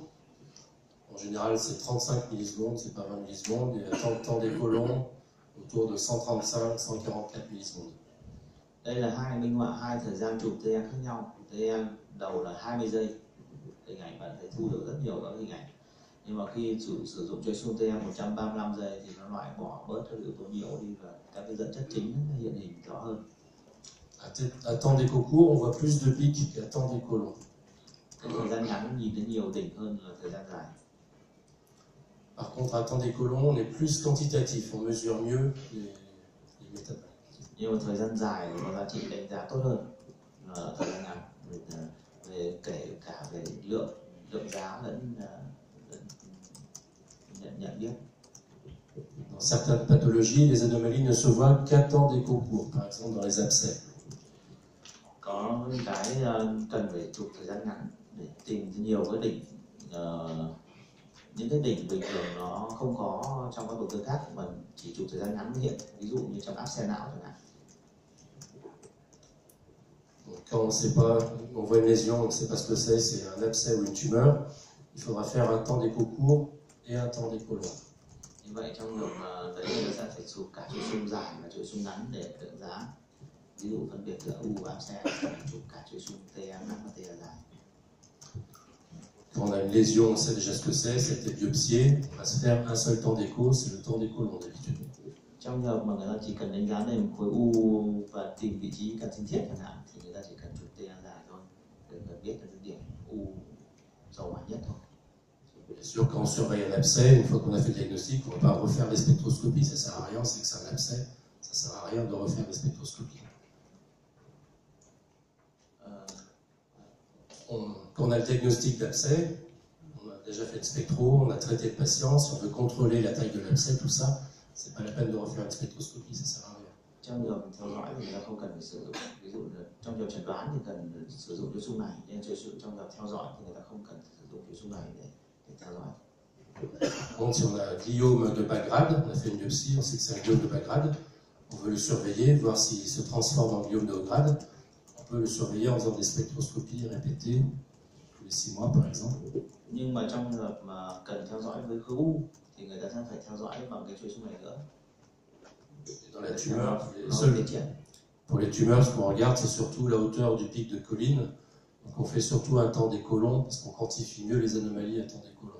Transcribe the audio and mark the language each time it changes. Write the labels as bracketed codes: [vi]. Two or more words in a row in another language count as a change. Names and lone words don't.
[fr] En général, c'est 35 millisecondes, c'est pas 20 millisecondes. Et à temps d'écho long, autour de 135-144 millisecondes. [vi] Đây là hai minh họa hai thời gian chụp TA khác nhau. TA đầu là 20 giây. Hình ảnh bạn thấy thu được rất nhiều các hình ảnh. Nhưng mà khi sử dụng chuỗi xung TA 135 giây thì nó loại bỏ bớt các yếu tố nhiễu đi và các cái dẫn chất chính hiện hình rõ hơn. [fr] À temps d'écho court, on voit plus de pics qu'à temps d'écho long. [vi] Cái thời gian ngắn nhìn thấy nhiều đỉnh hơn là thời gian dài. [fr] Par contre, à temps d'écho long, on est plus quantitatif, on mesure mieux les métabolites. [vi] Nhưng mà thời gian dài thì có giá trị đánh giá tốt hơn là thời gian ngắn, về kể cả về lượng giá lẫn nhận biết. [fr] Dans certaines pathologies, les anomalies ne se voient qu'à temps d'écho court, par exemple dans les abcès. [vi] Có những cái cần phải chụp thời gian ngắn để tìm nhiều cái những cái đỉnh bình thường nó không có trong các tổn thương khác mà chỉ chụp thời gian ngắn mới hiện, ví dụ như trong áp xe não chẳng hạn. [fr] Quand on sait pas, on voit une lésion, on ne sait pas ce que c'est un abcès ou une tumeur, il faudra faire un temps d'écho court et un temps d'écho long. [vi] Như vậy trong trường hợp đấy chúng ta sẽ phải chụp cả chuỗi xung dài và chuỗi xung ngắn để đánh giá, ví dụ phân biệt giữa u và áp xe, chụp cả chuỗi xung TA ngắn và TA dài. [fr] Quand on a une lésion, on sait déjà ce que c'est a été biopsié, on va se faire un seul temps d'écho, c'est le temps d'écho long d'habitude. [vi] Trong trường hợp mà người ta chỉ cần đánh giá đây một khối u và tìm vị trí cần sinh thiết chẳng hạn, thì người ta chỉ cần chụp TA dài thôi để người biết là cái điểm u sâu mạnh nhất thôi. [fr] Bien sûr, quand on surveille un abcès, une fois qu'on a fait le diagnostic, on ne va pas refaire les spectroscopies, ça ne sert à rien, c'est que c'est un abcès, ça ne sert à rien de refaire les spectroscopies. Quand on a le diagnostic d'abcès, on a déjà fait le spectro, on a traité le patient, si on veut contrôler la taille de l'abcès, tout ça, c'est pas la peine de refaire une spectroscopie, ça sert à rien. [vi] Trong trường hợp theo dõi thì người ta không cần phải sử dụng, ví dụ trong trường hợp chẩn đoán thì cần sử dụng chuỗi xung này, nhưng trong trường hợp theo dõi thì người ta không cần sử dụng chuỗi xung này để theo dõi. [fr] Donc, si on a un gliome de bas grade, on a fait une biopsie, on sait que c'est un gliome de bas grade, on veut le surveiller, voir s'il se transforme en gliome de haut grade. On peut le surveiller en faisant des spectroscopies répétées tous les 6 mois par exemple. [vi] Nhưng mà trong trường hợp mà cần theo dõi với khối u thì người ta sẽ phải theo dõi bằng cái chuỗi xung này nữa. [fr] Dans la tumeur, pour les tumeurs, ce qu'on regarde, c'est surtout la hauteur du pic de colline. Donc on fait surtout un temps d'écho long parce qu'on quantifie mieux les anomalies à temps d'écho long.